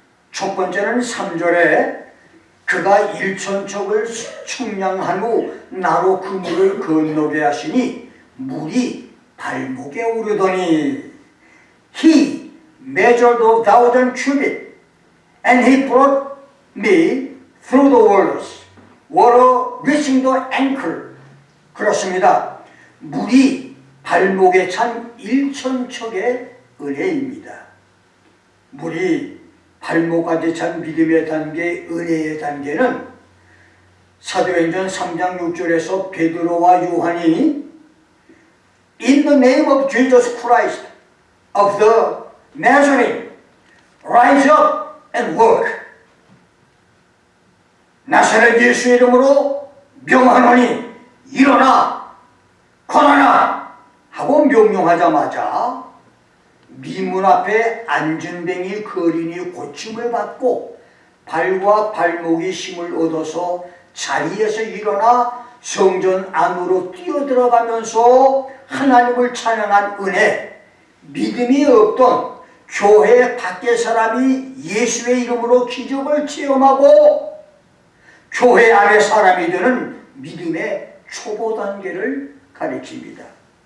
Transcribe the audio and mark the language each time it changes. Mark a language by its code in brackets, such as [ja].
[ko] 첫 번째는 3절에 그가 1,000척을 측량한 후 나로 그 물을 건너게 하시니 물이 발목에 오르더니 [en] He measured 1,000 cubits and he brought me through the waters, water reaching the ankle. [ko] 그렇습니다. 물이 발목에 찬 1,000척의 은혜입니다. 물이 발목까지 찬 믿음의 단계, 은혜의 단계는 사도행전 3장 6절에서 베드로와 요한이 [en] In the name of Jesus Christ of the Nazarene, rise up and walk. [ko] 나사렛 예수 이름으로 명하노니 일어나, 걸어라 하고 명령하자마자 미문 앞에 안전뱅이 거린이 고침을 받고 발과 발목이 힘을 얻어서 자리에서 일어나 성전 안으로 뛰어들어가면서 하나님을 찬양한 은혜, 믿음이 없던 교회 밖의 사람이 예수의 이름으로 기적을 체험하고 교회 안의 사람이 되는 믿음의 초보 단계를 가리킵니다.